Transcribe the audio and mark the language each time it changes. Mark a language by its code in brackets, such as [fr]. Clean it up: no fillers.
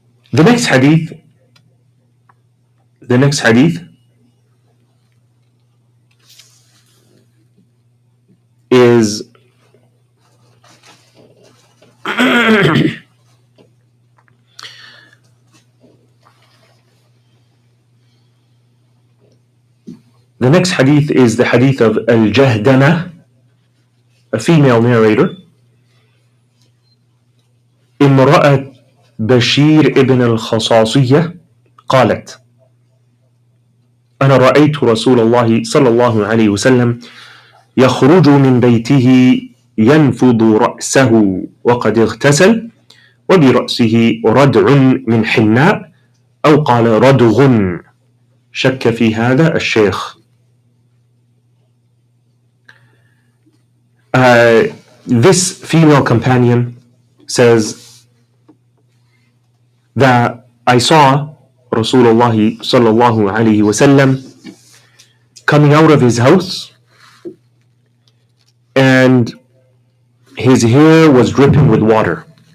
[en] The next hadith is the next hadith is the hadith of Al-Jahdana, a female narrator. [ar] امرأة بشير ابن الخصاصية قالت: أنا رأيت رسول الله صلى الله عليه وسلم يخرج من بيته ينفض رأسه وقد اغتسل وبرأسه ردع من حناء أو قال ردغ، شك في هذا الشيخ. [en] This female companion says that I saw Rasulullah sallallahu alayhi wasallam coming out of his house, and his hair was dripping with water.